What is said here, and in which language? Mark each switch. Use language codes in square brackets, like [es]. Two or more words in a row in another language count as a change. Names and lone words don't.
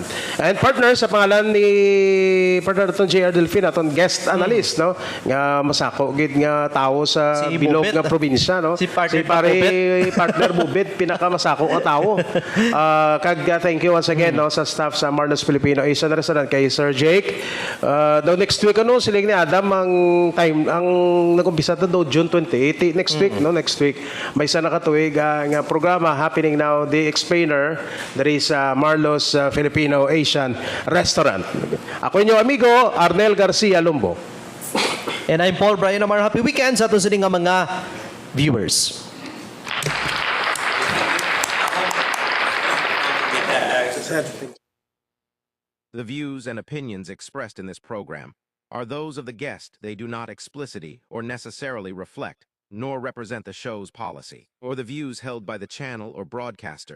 [hil] And partner sa pangalan ni partner aton JR Delfin aton [en] guest analyst, [hil] no? Nga masako gid nga tawo sa Si bilog Bubit. nga probinsya, no? Si partner pare Bubit. partner Bubit pinakamasako nga tawo. [en] Thank you once again, [hil] no, sa staff sa Marlos Filipino Asian Restaurant kay Sir Jake. Daw [en] next week [hil] ano siling ni Adam ang time ang nag-umpisa daw June 28 [en] next week, [hil] no, [en] next week [hil] may isa nakatuig nga programa [en] happening now the explainer there is [hil] Marlos Filipino Asian Restaurant. Ako inyo amigo Arnel Garcia Lumbo. [en] And I'm Paul Brian Amar. Happy weekend [hil] sa aton sining nga mga [en] viewers. The views and opinions expressed in this program are those of the guest. They do not explicitly or necessarily reflect nor represent the show's policy or the views held by the channel or broadcaster.